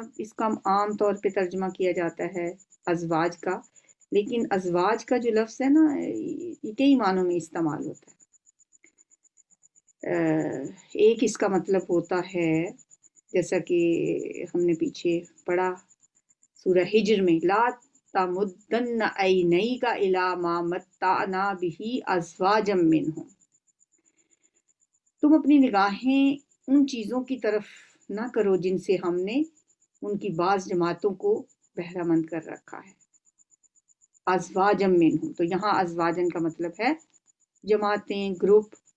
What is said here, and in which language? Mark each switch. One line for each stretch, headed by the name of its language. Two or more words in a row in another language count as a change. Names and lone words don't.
Urdu: اس کا عام طور پہ ترجمہ کیا جاتا ہے ازواج کا، لیکن ازواج کا جو لفظ ہے نا، یہ کئی معنوں میں استعمال ہوتا ہے. ایک اس کا مطلب ہوتا ہے، جیسا کہ ہم نے پیچھے پڑھا سورہ حجر میں,
Arabic: لا تمدن عينيك إلى ما متعنا به أزواجا منهم،
Urdu: تم اپنی نگاہیں ان چیزوں کی طرف نہ کرو جن سے ہم نے ان کی بعض جماعتوں کو بہرہ مند کر رکھا ہے۔
Arabic: ازواجا منہم،
Urdu: تو یہاں ازواجن کا مطلب ہے جماعتیں، گروپ۔